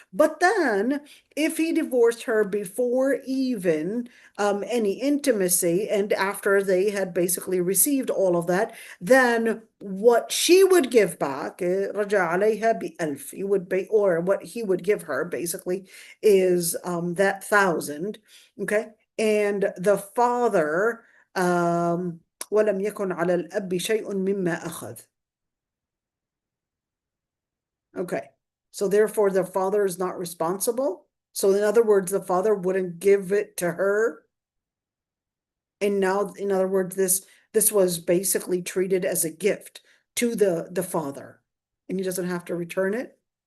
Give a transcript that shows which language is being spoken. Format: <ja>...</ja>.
<en>But then if he divorced her before even any intimacy and after they had basically received all of that, then what she would give back,</en> <ar>رجع عليها ب1000,</ar> <en>he would be, or what he would give her basically is that 1,000. Okay. And the father,</en> <ar>ولم يكن على الأب شيء مما أخذ.</ar> <en>Okay. So therefore the father is not responsible. So in other words, the father wouldn't give it to her. And now, in other words, this was basically treated as a gift to the father, and he doesn't have to return it.</en>